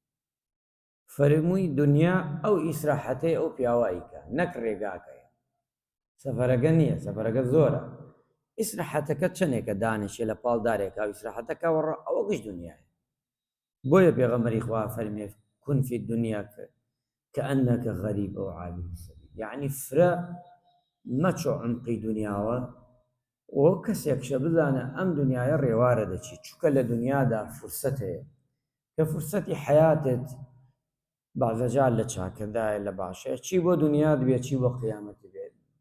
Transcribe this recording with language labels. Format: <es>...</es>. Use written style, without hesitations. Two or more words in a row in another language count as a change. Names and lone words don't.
<ckb>فەرمووی دنیا ئەو ئیسراحەتەی ئەو پیاواییکە نەک ڕێگاکەیە، سەفەرەکە نییە، سەفەرەکە زۆرە. ئیسراحەتەکە چەندێکە دانیشێ لە پاڵ دارێکە و ئیسراحەتەکە وەڕە ئەوە گشت دنیاە. بۆیە پێغەمبەری خوا فەرمێ</ckb> <ar>کون فی الدنيا كأنك غريب أو عابر السبيل.</ar> <ckb>يعني فرە مەچۆ عمقی دنیاوە و کەسێکشە بزانە ئەم دنیاە ڕێوارە دەچی، چونکە لە دنیادا فرسەت هەیە کە فرسەتی حیاتت بەعزەجار لە چاکردایە لە باشەیە، چی بۆ دنیات بێ چی بۆ قیامەتی بێت.</ckb>